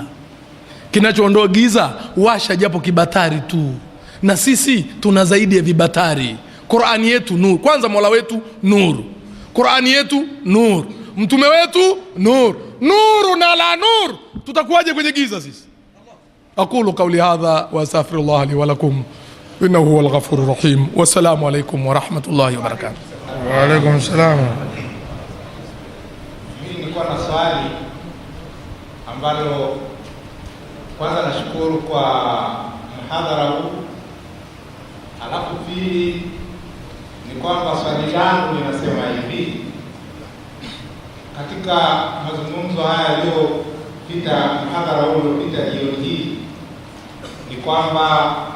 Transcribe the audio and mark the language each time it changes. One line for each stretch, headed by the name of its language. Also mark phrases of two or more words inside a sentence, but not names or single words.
Swahili: Kinachoondoa giza, washa japo kibatari tu. Na sisi tuna zaidi ya vibatari. Qur'ani yetu nur. Kwanza Mola wetu nur. Qur'ani yetu nur. Mtume wetu nur. Nuru na la nur. Tutakuwaje kwenye giza sisi?
Arabic: أقول قولي هذا وأستغفر الله لي ولكم. إنه هو الغفور الرحيم. والسلام عليكم ورحمة الله وبركاته. وعليكم السلام.
Swahili: Mimi nilikuwa na swali ambalo kwanza nashukuru kwa mhadhara huu. Alafu pili ni kwamba swali langu linasema hivi: katika mazungumzo haya yaliyopita, mhadhara huu uliopita jioni hii, ni kwamba